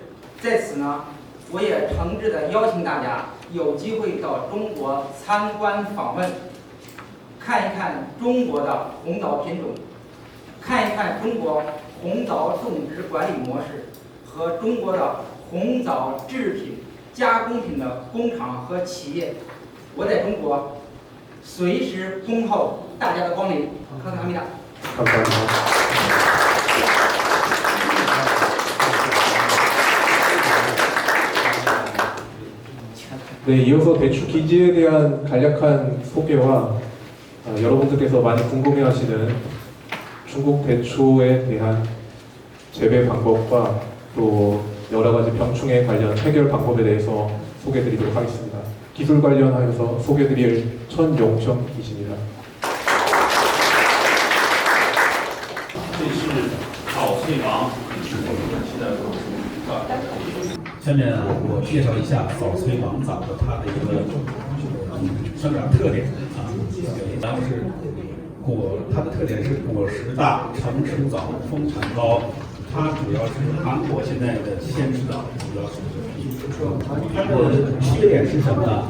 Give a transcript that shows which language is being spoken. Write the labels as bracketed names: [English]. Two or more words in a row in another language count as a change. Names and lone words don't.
[Chinese] 在此呢，我也诚挚的邀请大家有机会到中国参观访问，看一看中国的红枣品种。看一看中国红枣种植管理模式和中国的红枣制品加工品的工厂和企业，我在中国随时恭候大家的光临。 [Korean] 康萨米达。 네, 이어서 대추 기지에 대한 간략한 소개와 여러분들께서 많이 궁금해하시는 중국 대추에 대한 재배 방법과 또 여러 가지 병충해 관련 해결 방법에 대해서 소개드리도록 하겠습니다. 기술 관련하여서 소개드릴 천용청 기지입니다. [Chinese] 下面我介绍一下早催王枣的它的一个生长特点啊，然后是它的特点是果实大、成熟早、丰产高，它主要是韩国现在的鲜吃枣，主要是它的缺点是什么呢？